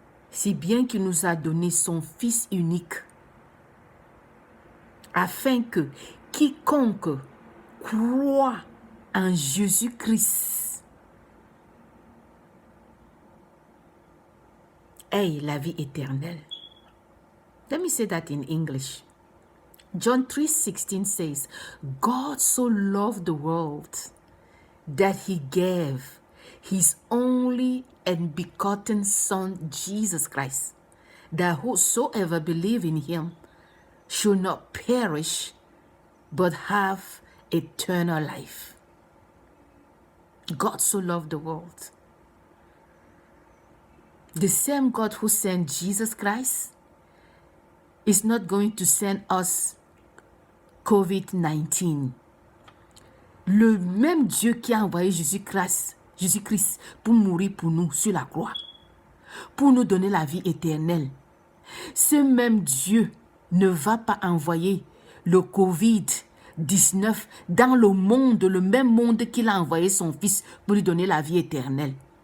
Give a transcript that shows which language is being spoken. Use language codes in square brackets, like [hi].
[fr] Si bien qu'il nous a donné son Fils unique, afin que quiconque croit en Jésus-Christ ait la vie éternelle. [en] Let me say that in English. John 3:16 says, God so loved the world that he gave his only and begotten Son, Jesus Christ, that whosoever believe in him should not perish, but have eternal life. God so loved the world. The same God who sent Jesus Christ is not going to send us COVID-19. [fr] Le même Dieu qui a envoyé Jésus-Christ pour mourir pour nous sur la croix, pour nous donner la vie éternelle, ce même Dieu ne va pas envoyer le COVID-19 dans le monde, le même monde qu'il a envoyé son Fils pour lui donner la vie éternelle.